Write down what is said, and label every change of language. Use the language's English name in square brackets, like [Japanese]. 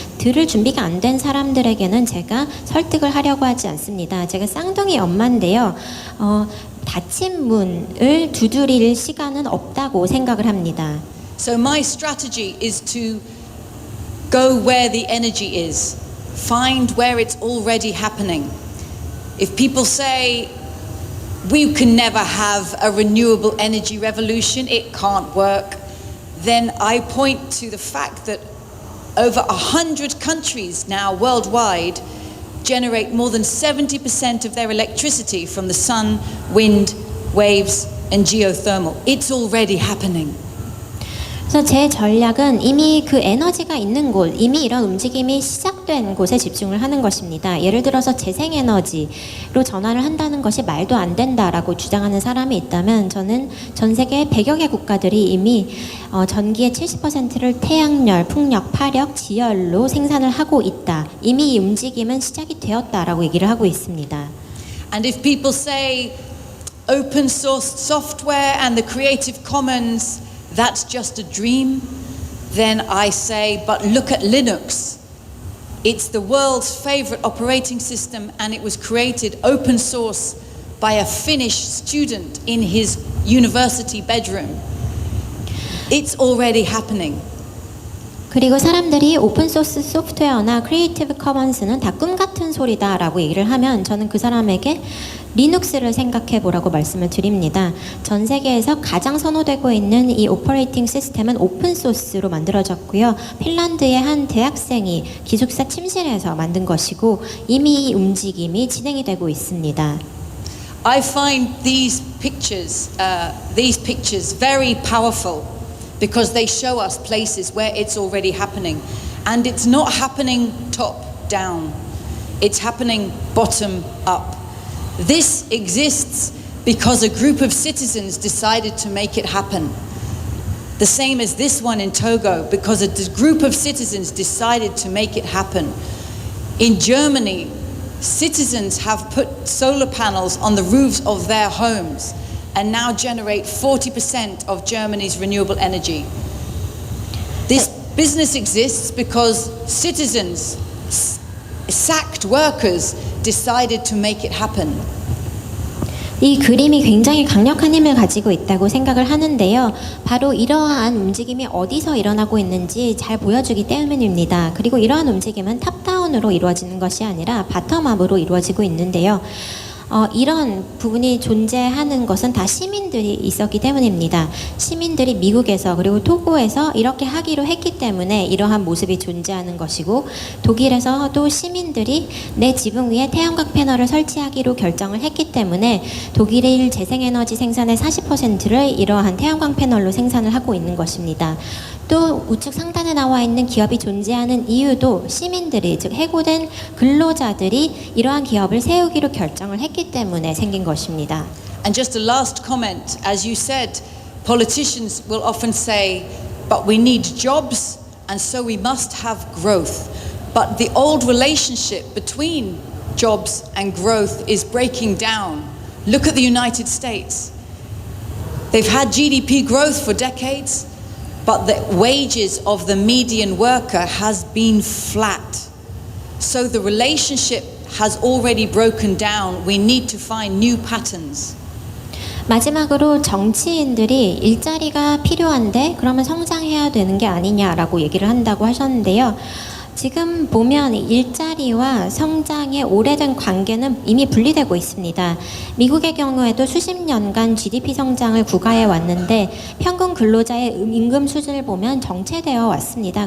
[Korean] 들을 준비가 안 된 사람들에게는 제가 설득을 하려고 하지 않습니다. 제가 쌍둥이 엄마인데요. 닫힌 문을 두드릴 시간은 없다고 생각을 합니다. [English] So my strategy is to go where the energy is. Find where it's already happening. If people say we can never have a renewable energy revolution, it can't work, then I point to the fact that over 100 countries now worldwide generate more than 70% of their electricity from the sun, wind, waves, and geothermal. It's already happening. [Korean] 그래서 제 전략은 이미 그 에너지가 있는 곳, 이미 이런 움직임이 시작된 곳에 집중을 하는 것입니다. 예를 들어서 재생에너지로 전환을 한다는 것이 말도 안 된다라고 주장하는 사람이 있다면 저는 전 세계 100여 개 국가들이 이미 전기의 70%를 태양열, 풍력, 파력, 지열로 생산을 하고 있다. 이미 이 움직임은 시작이 되었다라고 얘기를 하고 있습니다. [English] And if people say open source software and the Creative Commons, that's just a dream, then I say, but look at Linux. It's the world's favorite operating system, and it was created open source by a Finnish student in his university bedroom. It's already happening. [Korean] 그리고 사람들이 오픈소스 소프트웨어나 크리에이티브 커먼스는 다 꿈 같은 소리다라고 얘기를 하면 저는 그 사람에게 리눅스를 생각해 보라고 말씀을 드립니다. 전 세계에서 가장 선호되고 있는 이 오퍼레이팅 시스템은 오픈소스로 만들어졌고요. 핀란드의 한 대학생이 기숙사 침실에서 만든 것이고 이미 이 움직임이 진행이 되고 있습니다. [English] I find these pictures very powerful. Because they show us places where it's already happening. And it's not happening top down. It's happening bottom up. This exists because a group of citizens decided to make it happen. The same as this one in Togo, because a group of citizens decided to make it happen. In Germany, citizens have put solar panels on the roofs of their homes and now generate 40% of Germany's renewable energy. This business exists because citizens, sacked workers, decided to make it happen. [Korean] 이 그림이 굉장히 강력한 힘을 가지고 있다고 생각을 하는데요. 바로 이러한 움직임이 어디서 일어나고 있는지 잘 보여주기 때문입니다. 그리고 이러한 움직임은 탑다운으로 이루어지는 것이 아니라 바텀업으로 이루어지고 있는데요. 이런 부분이 존재하는 것은 다 시민들이 있었기 때문입니다. 시민들이 미국에서 그리고 토고에서 이렇게 하기로 했기 때문에 이러한 모습이 존재하는 것이고 독일에서도 시민들이 내 지붕 위에 태양광 패널을 설치하기로 결정을 했기 때문에 독일의 재생에너지 생산의 40%를 이러한 태양광 패널로 생산을 하고 있는 것입니다. 또 우측 상단에 나와 있는 기업이 존재하는 이유도 시민들이 즉 해고된 근로자들이 이러한 기업을 세우기로 결정을 했기 때문에 생긴 것입니다. [English] And just a last comment, as you said, politicians will often say, but we need jobs and so we must have growth. But the old relationship between jobs and growth is breaking down. Look at the United States. They've had GDP growth for decades. But the wages of the median worker has been flat. So the relationship has already broken down. We need to find new patterns. [Korean] 마지막으로 정치인들이 일자리가 필요한데 그러면 성장해야 되는 게 아니냐라고 얘기를 한다고 하셨는데요. 지금 보면 일자리와 성장의 오래된 관계는 이미 분리되고 있습니다. 미국의 경우에도 수십 년간 GDP 성장을 구가해 왔는데 평균 근로자의 임금 수준을 보면 정체되어 왔습니다.